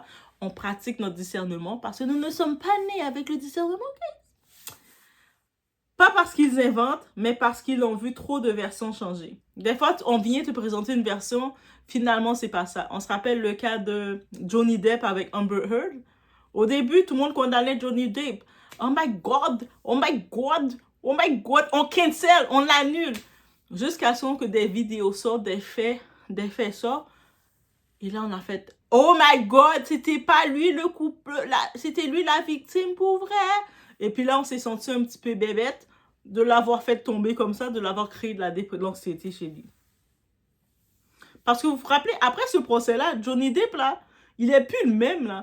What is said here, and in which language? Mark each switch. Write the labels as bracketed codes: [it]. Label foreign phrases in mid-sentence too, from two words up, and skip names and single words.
[fr] On pratique notre discernement parce que nous ne sommes pas nés avec le discernement. Pas parce qu'ils inventent, mais parce qu'ils ont vu trop de versions changer. Des fois, on vient te présenter une version, finalement, c'est pas ça. On se rappelle le cas de Johnny Depp avec Amber Heard. Au début, tout le monde condamnait Johnny Depp. [en] Oh my God, oh my God, oh my God, [fr] on cancel, on l'annule. Jusqu'à ce que des vidéos sortent, des faits sortent. Et là, on a fait, [en] oh my God, [fr] c'était pas lui le couple, c'était lui la victime pour vrai. Et puis là, on s'est senti un petit peu bébête de l'avoir fait tomber comme ça, de l'avoir créé de l'anxiété chez lui. Parce que vous vous rappelez, après ce procès-là, Johnny Depp, là, il est plus le même, là.